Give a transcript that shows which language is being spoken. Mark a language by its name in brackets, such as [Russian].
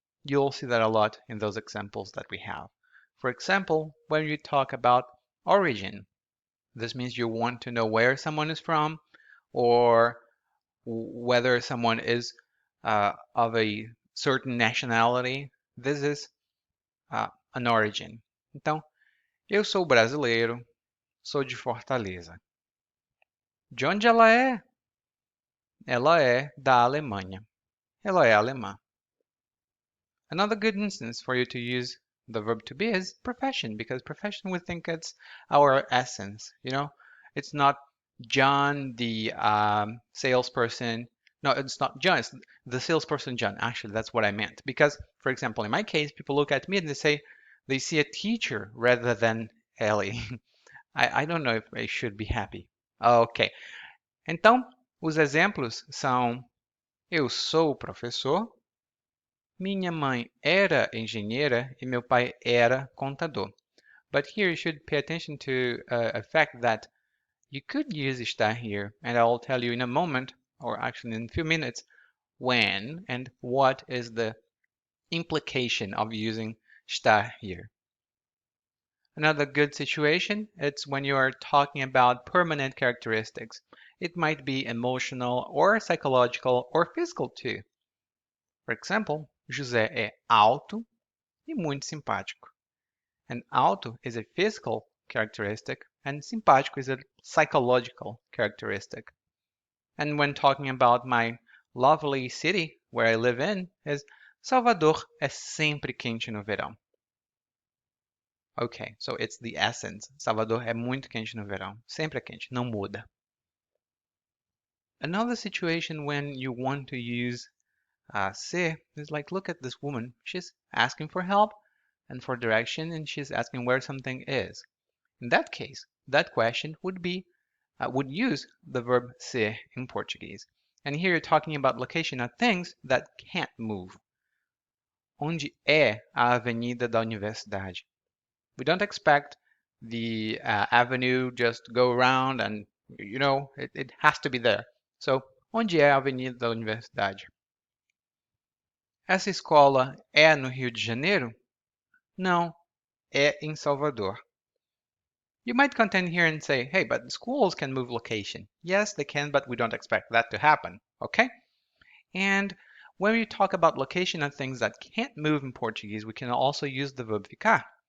[English] You'll see that a lot in those examples that we have. For example, when you talk about origin, this means you want to know where someone is from or whether someone is of a certain nationality. This is an origin. [Portuguese] Então, eu sou brasileiro, sou de Fortaleza. De onde ela é? Ela é da Alemanha. Ela é alemã. [English] Another good instance for you to use the verb to be is profession, because profession we think it's our essence, you know? It's not John, the salesperson. No, it's not John, it's the salesperson John. Actually, that's what I meant. Because, for example, in my case, people look at me and they say they see a teacher rather than Ellie. I don't know if I should be happy. Ok. [Portuguese] Então, os exemplos são eu sou professor, minha mãe era engenheira e meu pai era contador. [English] But here you should pay attention to a fact that you could use estar here, and I'll tell you in a moment, or actually in a few minutes, when and what is the implication of using estar here. Another good situation, it's when you are talking about permanent characteristics. It might be emotional or psychological or physical too. For example, [Portuguese] José é alto e muito simpático. [English] And alto is a physical characteristic and simpático is a psychological characteristic. And when talking about my lovely city where I live in, is [Portuguese] Salvador é sempre quente no verão. [English] Okay, so it's the essence. [Portuguese] Salvador é muito quente no verão. Sempre é quente, não muda. [English] Another situation when you want to use ser is like, look at this woman. She's asking for help and for direction, and she's asking where something is. In that case, that question would use the verb ser in Portuguese. And here you're talking about location of things that can't move. [Portuguese] Onde é a avenida da universidade? [English] We don't expect the avenue just go around and, you know, it has to be there. [Portuguese] So, onde é a avenida da universidade? Essa escola é no Rio de Janeiro? Não, é em Salvador. [English] You might contend here and say, hey, but schools can move location. Yes, they can, but we don't expect that to happen, okay? And when we talk about location of things that can't move in Portuguese, we can also use the verb ficar.